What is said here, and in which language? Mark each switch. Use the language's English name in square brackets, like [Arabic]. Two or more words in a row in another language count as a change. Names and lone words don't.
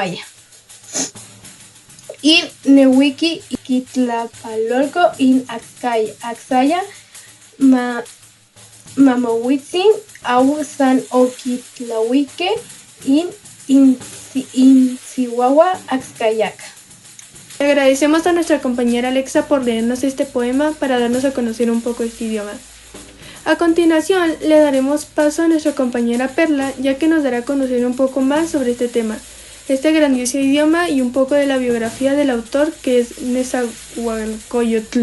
[Nahuatl languages] In Nehuiki Iquitlapalolco in Axaya Mamahuitzin au San Oquitlahuique in Chihuahua Axcayac. [Spanish] Agradecemos a nuestra compañera Alexa por leernos este poema para darnos a conocer un poco este idioma. A continuación, le daremos paso a nuestra compañera Perla, ya que nos dará a conocer un poco más sobre este tema, este grandioso idioma y un poco de la biografía del autor, que es Nezahualcóyotl.